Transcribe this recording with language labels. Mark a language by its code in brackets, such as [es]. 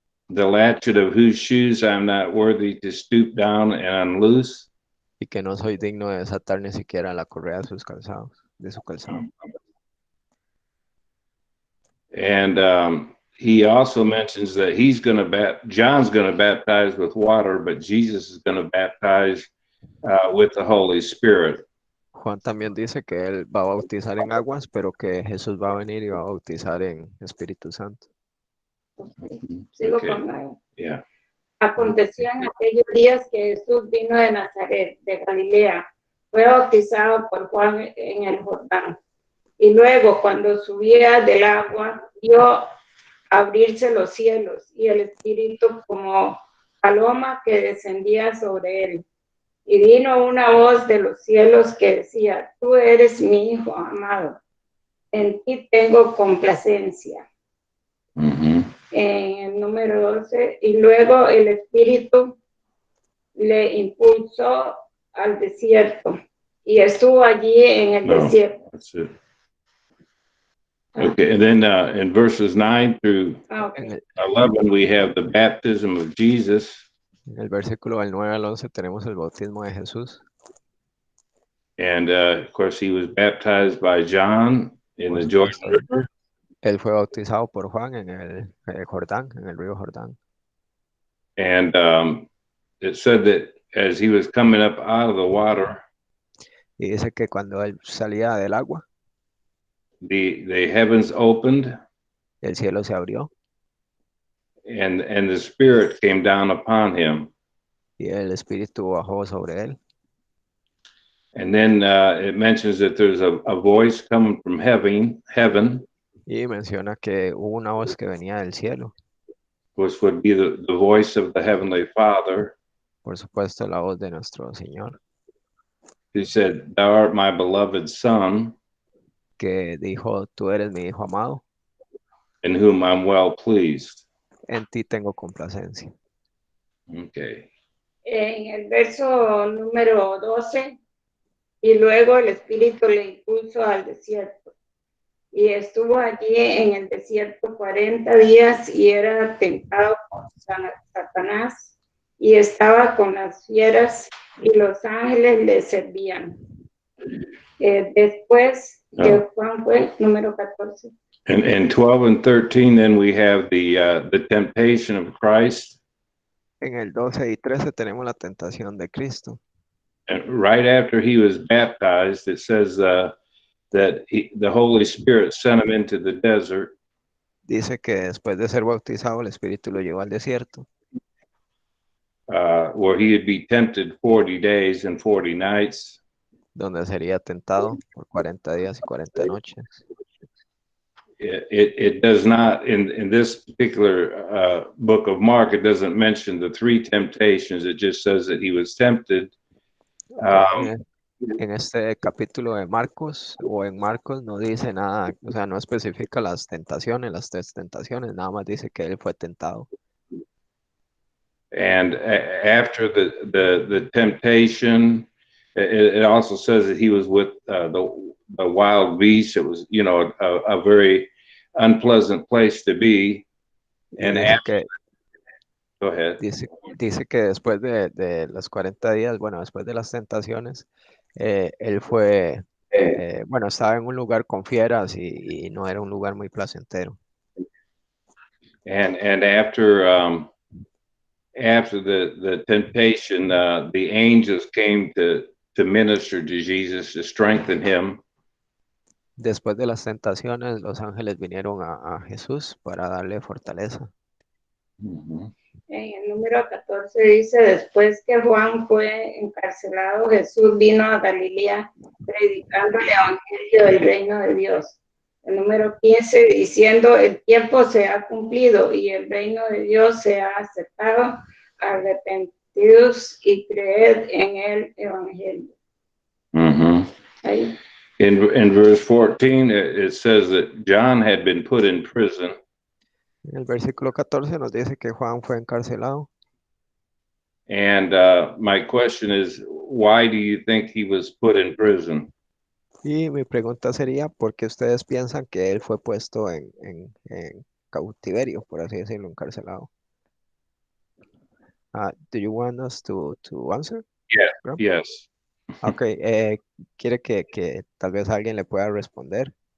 [en] the latchet of whose shoes I'm not worthy to stoop down and unloose." [es] y que no soy digno de desatar ni siquiera la correa de sus calzados, de su calzado. [en] And he also mentions that John's going to baptize with water, but Jesus is going to baptize with the Holy Spirit. [es] Juan también dice que él va a bautizar en aguas, pero que Jesús va a venir y va a bautizar en Espíritu Santo. Sigo [en] Okay. [es] con la... [en] Yeah. [es] Aconteció en aquellos días que Jesús vino de Nazaret, de Galilea, fue bautizado por Juan en el Jordán. Y luego, cuando subía del agua, vio abrirse los cielos y el Espíritu como paloma que descendía sobre él. Y vino una voz de los cielos que decía: tú eres mi Hijo amado, en ti tengo complacencia. Mm-hmm. En el número 12, y luego el Espíritu le impulsó al desierto y estuvo allí en el desierto. [en] That's it. Okay, and then in verses 9 through 11, we have the baptism of Jesus. [es] En el versículo del 9 al 11 tenemos el bautismo de Jesús. [en] And of course, he was baptized by John in the Jordan River. [es] Él fue bautizado por Juan en el Jordán, en el río Jordán. [en] And it said that as he was coming up out of the water, [es] Y dice que cuando él salía del agua, [en] the heavens opened, [es] el cielo se abrió [en] and the Spirit came down upon him. [es] y el Espíritu bajó sobre él. [en] And then it mentions that there's a voice coming from heaven, [es] Y menciona que hubo una voz que venía del cielo, [en] which would be the voice of the Heavenly Father. [es] por supuesto la voz de nuestro Señor, [en] He said, "Thou art my beloved Son, [es] que dijo, tú eres mi hijo amado, [en] in whom I'm well pleased." [es] en ti tengo complacencia. [en] Okay. [es] En el verso número 12, y luego el Espíritu le impulsó al desierto. Y estuvo allí en el desierto 40 días y era tentado por Satanás y estaba con las fieras y los ángeles le servían. Después que Juan fue, número 14. [en] And in 12 and 13, then we have the temptation of Christ. [es] En el 12 y 13 tenemos la tentación de Cristo. [en] And right after he was baptized, it says that the Holy Spirit sent him into the desert. [es] Dice que después de ser bautizado, el Espíritu lo llevó al desierto, [en] Where he would be tempted 40 days and 40 nights. [es] donde sería tentado por 40 días y 40 noches. [en] It does not, in this particular book of Mark, it doesn't mention the three temptations. It just says that he was tempted. [es] En este capítulo de Marcos, o en Marcos, no dice nada, o sea, no especifica las tentaciones, las tres tentaciones, nada más dice que él fue tentado. [en] And after the temptation, it also says that he was with the wild beasts. It was, you know, a very unpleasant place to be. And after, go ahead. [es] Dice que después de los 40 días, bueno, después de las tentaciones, él fue, bueno, estaba en un lugar con fieras y no era un lugar muy placentero. [en] And after the temptation, the angels came to minister to Jesus, to strengthen him. [es] Después de las tentaciones, los ángeles vinieron a Jesús para darle fortaleza. Mm-hmm. En el número 14 dice, después que Juan fue encarcelado, Jesús vino a Galilea predicando el evangelio del reino de Dios. El número 15 diciendo, el tiempo se ha cumplido y el reino de Dios se ha acercado, arrepentidos y creed en el evangelio. Mm-hmm. Ahí. [en] In verse 14, it says that John had been put in prison. [es] En el versículo 14 nos dice que Juan fue encarcelado. [en] And my question is, why do you think he was put in prison? [es] Y mi pregunta sería, ¿por qué ustedes piensan que él fue puesto en cautiverio, por así decirlo, encarcelado? [en] Do you want us to answer? Yeah, [es] ¿No? [en] yes. [es] Ok, ¿quiere que tal vez alguien le pueda responder?